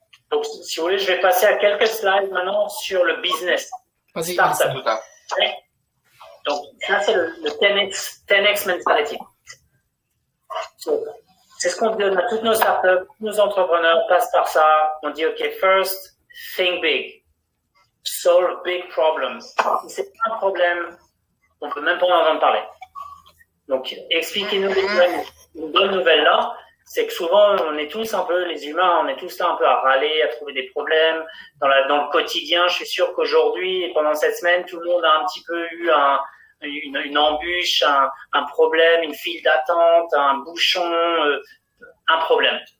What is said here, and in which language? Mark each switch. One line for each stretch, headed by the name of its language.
French: Donc, si vous voulez, je vais passer à quelques slides maintenant sur le business. Vas-y, startup. Donc, ça, c'est le 10X mentality. C'est ce qu'on donne à toutes nos startups, tous nos entrepreneurs passent par ça. On dit,
English: OK, first, think big. Solve big problems.
French: Si c'est pas un problème, on peut même pas en entendre parler. Donc, expliquez-nous une bonne nouvelle là, c'est que souvent, on est tous un peu, les humains, on est tous là un peu à râler, à trouver des problèmes. Dans le quotidien, je suis sûr qu'aujourd'hui, et pendant cette semaine, tout le monde a un petit peu eu une embûche, un problème, une file d'attente, un bouchon, un problème.